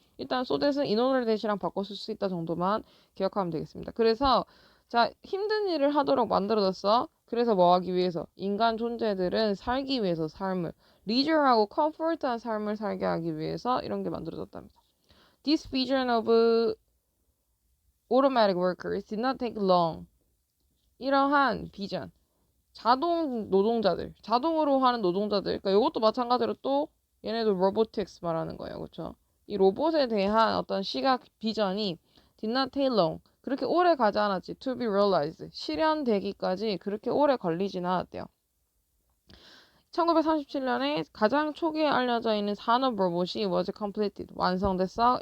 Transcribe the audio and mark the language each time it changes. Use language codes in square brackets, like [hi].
[ko] 일단 so that은 in order that이랑 바꿨을 수 있다 정도만 기억하면 되겠습니다. 그래서 자 힘든 일을 하도록 만들어졌어. 그래서 뭐 하기 위해서 인간 존재들은 살기 위해서 삶을 leisure하고 comfort한 삶을 살게 하기 위해서 이런 게 만들어졌답니다. [en] This vision of automatic workers did not take long. [ko] 이러한 비전, 자동 노동자들, 자동으로 하는 노동자들. 그러니까 이것도 마찬가지로 또 얘네도 robotics 말하는 거예요, 그렇죠? 이 로봇에 대한 어떤 시각 비전이 [en] did not take long. [ko] 그렇게 오래 가지 않았지. [en] To be realized. [ko] 실현되기까지 그렇게 오래 걸리진 않았대요. 1937년에 가장 초기에 알려져 있는 산업 로봇이 [en] was completed. [ko] 완성됐어.